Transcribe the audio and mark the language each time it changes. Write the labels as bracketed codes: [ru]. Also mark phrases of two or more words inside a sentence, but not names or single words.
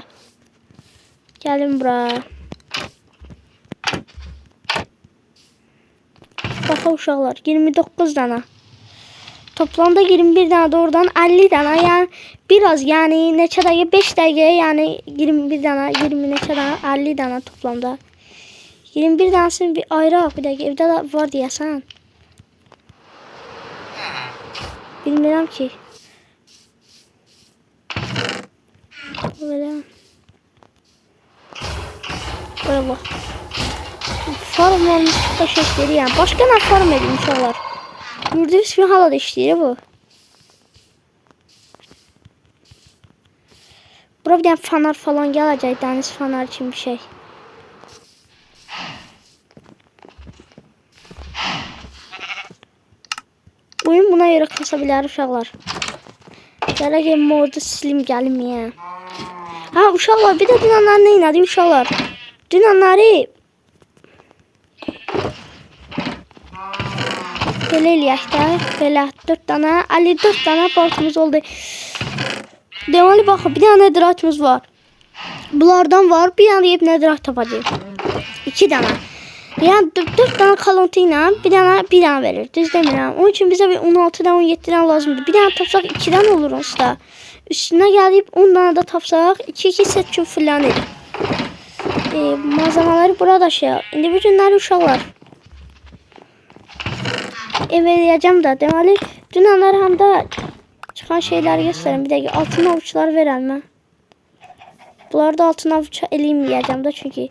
[az] Gelin bura. Bakın uşaqlar 29 tane. [tr] Toplamda 21 tane doğrudan 50 tane yani biraz yani [az] neçə dəqiqə 5 dəqiqə [tr] yani 21 tane [az] 20 neçə [tr] tane 50 tane toplamda. [az] 21 tanesini bir ayrı bir dəqiqə evdə də var deyəsən. Bilmirəm ki. [tr] Böyle. Böyle bak. Farm olmuş da şekleri yani. Başka ne farm edin uşaqlar. Gördüğünüz kimi [az] hala da işləyir bu. [tr] Bura bir tane fanar falan gelecek. Deniz fanar için bir şey. Oyun buna göre kasabilir uşaqlar. [az] Gələk modu silim gəlim ya. Ha uşaqlar bir de dünənlər nə inadı uşaqlar. Dünənləri belə eləyək də. Belə 4 dənə 54 dənə baltımız oldu. Deməli baxın bir dənə netherite'imiz var. Bunlardan var bir dənə deyib netherite tapacağıq. 2 dənə. [tr] Yani 4 tane kalıntı ile bir tane verir. [az] Düz demirəm. [tr] Onun için bize bir 16'dan 17'den lazımdır. Bir tane tapsaq 2'den olur usta. Üstüne gelip 10 tane de tapsaq 2 set üçün fırlanır. Malzemeleri burada şey. [az] İndi bu günləri uşaqlar. Ev eləyəcəm də. Deməli dünənlər həm də çıxan şeyləri göstərim. Bir dəqiqə altın avuçları verəm mən. Bunları da altın avuç eləyməyəcəm də çünki.